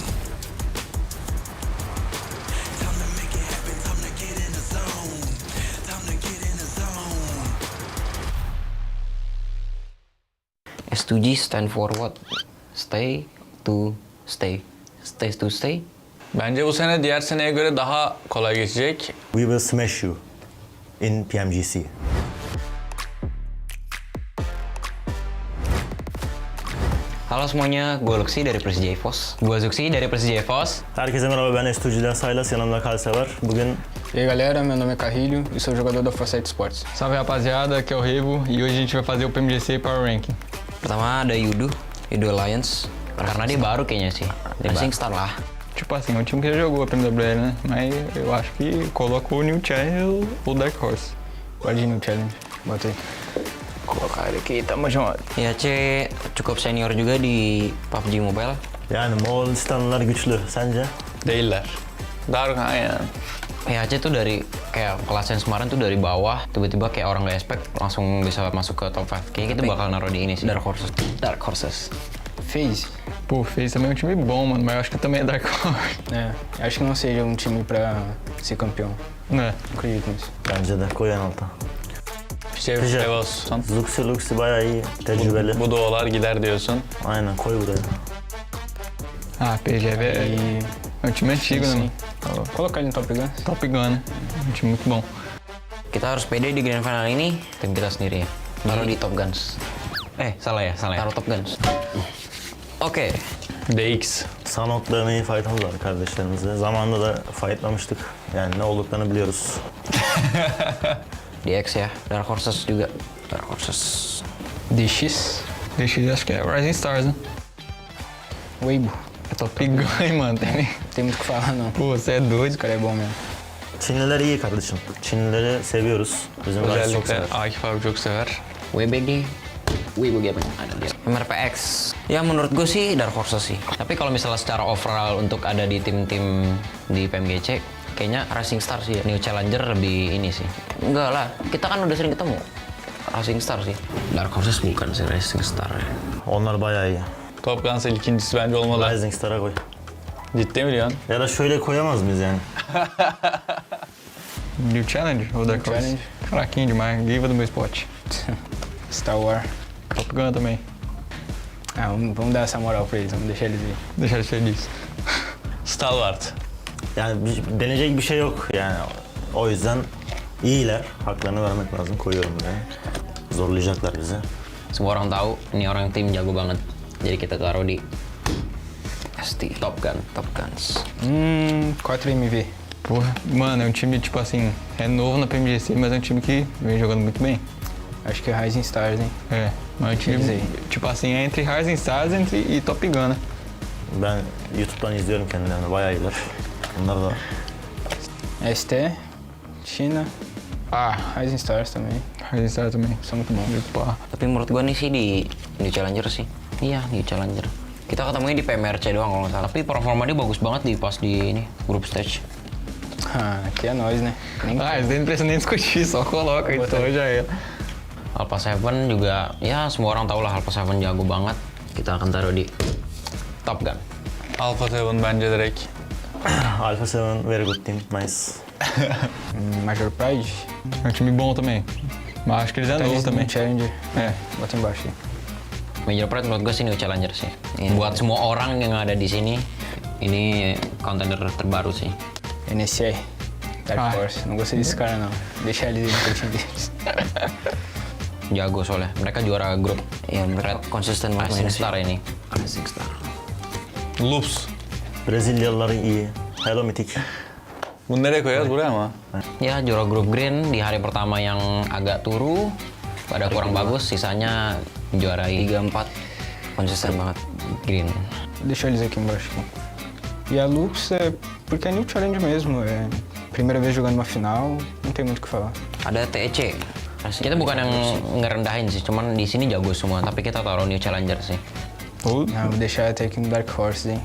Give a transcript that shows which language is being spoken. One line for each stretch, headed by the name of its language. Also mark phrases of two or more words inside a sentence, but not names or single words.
English: Time to make it happen, time to get in the zone. Time to get in the zone. STG stand for what? Stay to stay. Stay to stay.
Turkish: Bence bu sene diğer seneye göre daha kolay geçecek.
English: We will smash you in PMGC.
Indonesian: Halo semuanya, gue Luxi dari Persija EVOS. Gue Zuxi dari Persija EVOS.
Turkish: Herkese merhaba, ben STG'den Saylas, yanımda Kalse var. Bugün
Portuguese: E aí galera, meu nome é Carrilho e sou jogador da Foresight Sports. Salve rapaziada, aqui é o Revo e hoje a gente vai fazer o PMGC Power Ranking.
Indonesian: Pertama ada Yudu. Idol Alliance. Karena dia baru kayaknya sih. Rising Star lah.
Portuguese: Tipo assim, um time que já jogou a PMGC, né? Mas eu acho que coloca o New Challenge ou o Dark Horse. Pode ir no challenge. Bota aí. Colocar ele aqui, tamo junto.
Indonesian: IAC cukup senior juga di PUBG Mobile.
Turkish: Yani Moğolistanlılar güçlü. Sence? Değiller. Darkan yani.
Indonesian: IAC tuh dari kayak kelasnya kemarin tuh dari bawah, tiba-tiba kayak orang nggak expect langsung bisa masuk ke top 5. Kayaknya kita bakal naruh di ini sih. Dark Horses.
Portuguese: Fez. Pô, fez também um time bom, mano, mas eu acho que também é Dark Horse. É, acho que não seja um time pra ser campeão.
Turkish: Ne?
Portuguese: Acredito nisso.
Turkish: Bence de. Koy en alta. Şey olsun. Luxi Luxi bayağı iyi. Tecrübeli. Bu duolar gider diyorsun. Aynen koy buraya.
Portuguese: Ah, PGV é um time antigo, né? Sim. Colocar ele no Top Gun. Top Gun, né? Um time muito bom.
Indonesian: Kita harus pede di grand final ini tim kita sendiri ya. Taruh di Top Guns. Salah ya. Taruh Top Guns. Oke. DX.
Turkish: Sanok'la iyi fight'ımız var kardeşlerimizle. Zamanında da fight'lamıştık. Yani ne olduklarını biliyoruz. DX ya.
Indonesian: Dark Horses juga. Dark Horses. DX.
Portuguese: DX acho que é Rising Stars, né? Weibo. É Top Gun, mano. Tem muito o que falar, não. Pô, você é doido. Esse cara é bom mesmo.
Turkish: Çinliler iyi kardeşim. Çinlileri seviyoruz. Bizim guys çok Özellikle sever. Akif abi çok sever. WBG.
Indonesian: Wibu Gaming ada dia. MRPX. Ya menurut gue sih Dark Horses sih. Tapi kalau misalnya secara overall untuk ada di tim-tim di PMGC, kayaknya Rising Star sih ya. New Challenger lebih ini sih. Enggak lah, kita kan udah sering ketemu. Rising Star sih. Dark Horses bukan sih Rising Star ya.
Turkish: Onlar bayağı iyi. Top Guns'ın ikincisi bence olmalı. Rising Star'a koy. Ciddi mi diyorsun? Ya da şöyle koyamaz mıyız yani?
Portuguese: New Challenge ou Dark Horse? Challenge. Fraquinho demais, Giva do meu spot. Star Wars. Top Gun também. Ah, vamos dar essa moral pra eles, vamos deixar eles ir. Deixa ele feliz. Star Wars.
Turkish: Yani deneyecek bir şey yok yani. O yüzden iyiler. Haklarını vermek lazım. Koyuyorum buraya. Zorlayacaklar bizi.
Indonesian: Semua orang tahu ini orang tim jago banget. Jadi kita taruh di ST Top Guns. 4MV.
Portuguese: Porra, mano, é um time tipo assim, é novo na PMGC, mas é um time que vem jogando muito bem. Acho que é Rising Stars, hein? É, mas é um time, Eles aí. tipo assim, é entre Rising Stars e Top Gun, né?
Turkish: Ben YouTube'dan izliyorum kendilerini. Bayağı iyiler. Onlar da
Portuguese: ST, China. Ah, Rising Stars também. Rising Stars também. São muito bons. Muito pá.
Indonesian: Tapi menurut gua nih sih di New Challenger sih. Iya, New Challenger. Kita ketemunya di PMRC doang kalau nggak salah. Tapi performa dia bagus banget di pas di ini
English: group stage.
Portuguese: Ah, aqui é nós, né? Nem Ah, isso daí não precisa nem discutir, só coloca então já é.
Indonesian: Alpha 7 juga, ya semua orang tahu lah Alpha 7 jago banget. Kita akan taruh di Top Gun.
Turkish: Alpha 7 bence direkt.
English: Alpha 7 very good team. Nice. Major Pride.
Portuguese: É um time bom também. Mas acho que eles é Tá novo eles também. no Challenger. É. Bota embaixo aí.
Indonesian: Major Pride menurut gue sih New Challenger sih. Buat semua orang yang ada di sini, ini contender terbaru sih. NSI.
Portuguese: Dark Ah. Horse. Não gostei desse cara, não. Deixa eles ir pro time deles.
Indonesian: Jago soalnya. Mereka juara grup. Ya, mereka konsisten banget main Star ini. Rising Star. Loops.
Turkish: Brezilyalılar iyi. Hello Mythic. Bunu nereye koyarız? Buraya mı?
Indonesian: Ya, juara grup green di hari pertama yang agak turu, pada kurang bagus, sisanya juarai 3-4. Konsisten banget green.
Portuguese: Deixa eles aqui embaixo. E a Lux é porque é New Challenge mesmo. É primeira vez jogando uma final, não tem muito o que falar.
Indonesian: Ada TEC. Kita bukan yang ngerendahin sih, cuman di sini jago semua, tapi kita taruh New Challenger sih.
Portuguese: O Ah, vou deixar até aqui no Dark Horse, hein?